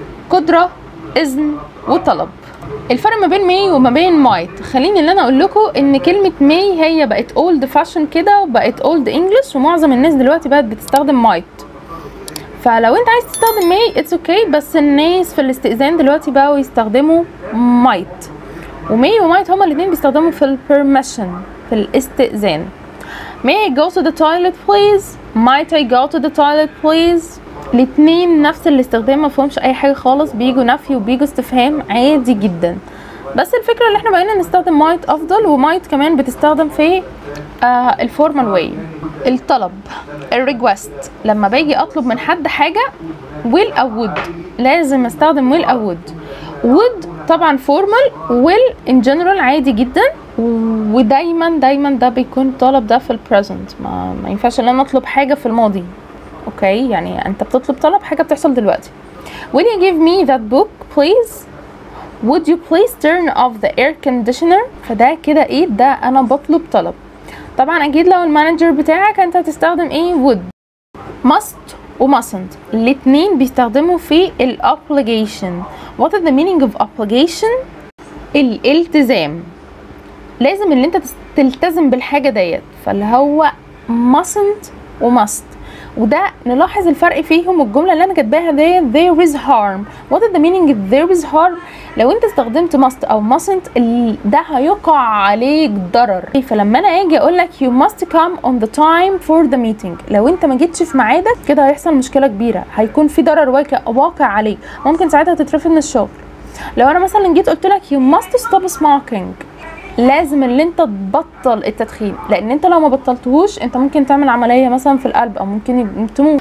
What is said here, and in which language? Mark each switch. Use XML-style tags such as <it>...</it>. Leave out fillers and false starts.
<ar>قدرة، اذن، وطلب. الفرق ما بين may وما بين might، خليني اللي انا اقول لكم ان كلمه may هي بقت old fashion كده وبقت old english، ومعظم الناس دلوقتي بقت بتستخدم might. فلو انت عايز تستخدم may</ar> <en>it's okay،</en> <ar>بس الناس في الاستئذان دلوقتي بقوا يستخدموا might. وmay وmight هما الاثنين بيستخدموا في permission في الاستئذان.</ar> <en>may I go to the toilet please؟ might I go to the toilet please؟</en> <ar>الاتنين نفس الاستخدام، مفهومش اي حاجة خالص، بيجوا نفي وبيجوا استفهام عادي جدا. بس الفكرة اللي احنا بقينا نستخدم might افضل، وmight كمان بتستخدم في الفورمال واي. الطلب، الريكوست، لما باجي اطلب من حد حاجة will او would لازم استخدم will او would. would طبعا فورمال،</ar> <en>will in general</en> <ar>عادي جدا، ودايما دايما ده بيكون طلب ده في البريزنت، ما ينفعش ان انا اطلب حاجه في الماضي. اوكي، يعني انت بتطلب طلب حاجه بتحصل دلوقتي.</ar> <en>will you give me that book please, would you please turn off the air conditioner.</en> <ar>فده كده ايه، ده انا بطلب طلب. طبعا اكيد لو المانجر بتاعك انت هتستخدم ايه، would. must و mustn't الاتنين بيستخدموا في ال obligation.</ar> <en>what is the meaning of obligation؟</en> <ar>الالتزام، لازم اللي انت تلتزم بالحاجة ديت، فاللي هو mustn't و must. وده نلاحظ الفرق فيهم. الجملة اللي انا كاتباها ديت</ar> <en>there is harm. what is the meaning of there is harm؟</en> <ar>لو انت استخدمت must او mustn't ده هيقع عليك ضرر. فلما انا اجي اقولك</ar> <en>you must come on the time for the meeting،</en> <ar>لو انت ما جيتش في ميعادك كده هيحصل مشكلة كبيرة، هيكون في ضرر واقع عليك، ممكن ساعتها تترفد من الشغل. لو انا مثلا جيت قلت لك</ar> <en>you must stop smoking،</en> <ar>لازم اللي انت تبطل التدخين، لان انت لو ما بطلتهوش انت ممكن تعمل عمليه مثلا في القلب او ممكن تموت.</ar>